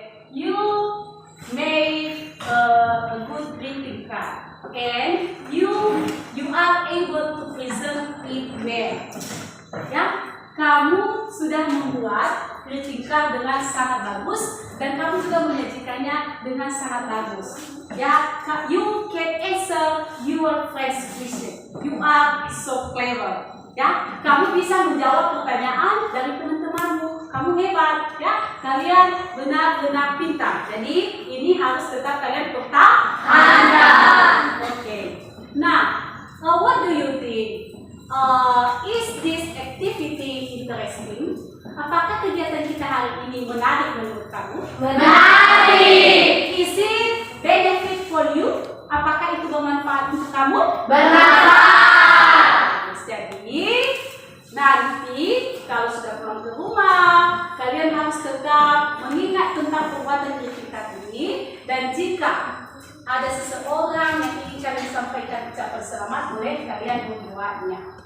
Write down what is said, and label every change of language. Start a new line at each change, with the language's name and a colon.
English: You made a good greeting card, and you are able to present it well.
Indonesian: Ya, kamu sudah membuat greeting card dengan sangat bagus, dan kamu juga menyajikannya dengan sangat bagus.
English: Ya, you can answer your friend's question. You are so clever.
Indonesian: Ya, kamu bisa menjawab pertanyaan dari teman-temanmu. Kamu hebat, ya. Kalian benar-benar pintar. Jadi ini harus tetap kalian pertahankan.
English: Oke. Nah, what do you think? Is this activity interesting?
Indonesian: Apakah kegiatan kita hari ini menarik menurut kamu? Menarik.
English: Is it benefit for you?
Indonesian: Apakah itu bermanfaat untuk kamu? Bermanfaat. Jadi nanti kalau sudah pulang ke rumah, kalian harus tetap mengingat tentang perbuatan kita ini, dan jika ada seseorang yang ingin kalian sampaikan ucapan selamat, boleh kalian membuatnya.